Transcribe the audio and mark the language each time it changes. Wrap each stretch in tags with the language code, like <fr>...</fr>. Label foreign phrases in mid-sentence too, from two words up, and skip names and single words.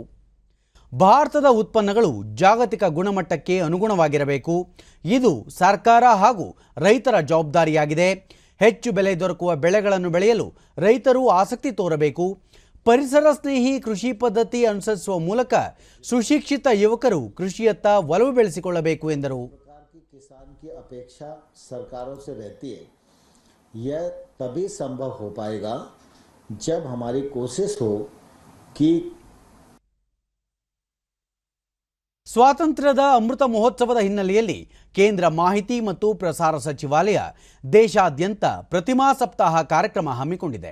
<kn>ಭಾರತದ ಉತ್ಪನ್ನಗಳು ಜಾಗತಿಕ ಗುಣಮಟ್ಟಕ್ಕೆ ಅನುಗುಣವಾಗಿರಬೇಕು. ಇದು ಸರ್ಕಾರ ಹಾಗೂ ರೈತರ ಜವಾಬ್ದಾರಿಯಾಗಿದೆ. ಹೆಚ್ಚು ಬೆಲೆ ದೊರಕುವ ಬೆಳೆಗಳನ್ನು ಬೆಳೆಯಲು ರೈತರು ಆಸಕ್ತಿ ತೋರಬೇಕು. ಪರಿಸರ ಸ್ನೇಹಿ ಕೃಷಿ ಪದ್ಧತಿ ಅನುಸರಿಸುವ ಮೂಲಕ ಸುಶಿಕ್ಷಿತ ಯುವಕರು ಕೃಷಿಯತ್ತ ಒಲವು ಬೆಳೆಸಿಕೊಳ್ಳಬೇಕು ಎಂದರು.</kn> <hi>किसान की अपेक्षा सरकारों से रहती है. यह तभी संभव हो पाएगा जब हमारी कोशिश हो कि</hi> <kn>ಸ್ವಾತಂತ್ರ್ಯದ ಅಮೃತ ಮಹೋತ್ಸವದ ಹಿನ್ನೆಲೆಯಲ್ಲಿ ಕೇಂದ್ರ ಮಾಹಿತಿ ಮತ್ತು ಪ್ರಸಾರ ಸಚಿವಾಲಯ ದೇಶಾದ್ಯಂತ ಪ್ರತಿಮಾ ಸಪ್ತಾಹ ಕಾರ್ಯಕ್ರಮ ಹಮ್ಮಿಕೊಂಡಿದೆ.</kn>